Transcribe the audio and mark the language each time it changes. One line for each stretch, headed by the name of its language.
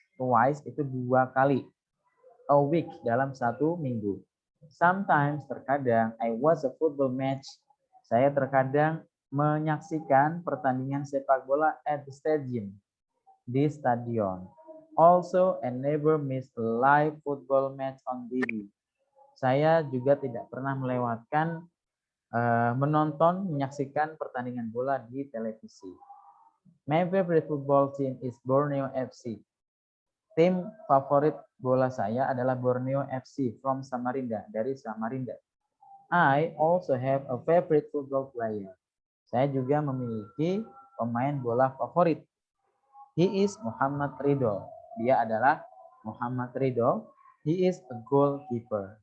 English: Twice
Indonesian: itu 2 kali.
English: A week
Indonesian: dalam 1 minggu.
English: Sometimes,
Indonesian: terkadang,
English: I watch a football match.
Indonesian: Saya terkadang menyaksikan pertandingan sepak bola
English: at the stadium.
Indonesian: Di stadion.
English: Also, I never miss a live football match on TV.
Indonesian: Saya juga tidak pernah melewatkan menyaksikan pertandingan bola di televisi.
English: My favorite football team is Borneo FC.
Indonesian: Tim favorit bola saya adalah Borneo FC
English: from Samarinda,
Indonesian: dari Samarinda.
English: I also have a favorite football player.
Indonesian: Saya juga memiliki pemain bola favorit.
English: He is Muhammad Ridho.
Indonesian: Dia adalah Muhammad Ridho.
English: He is a goalkeeper.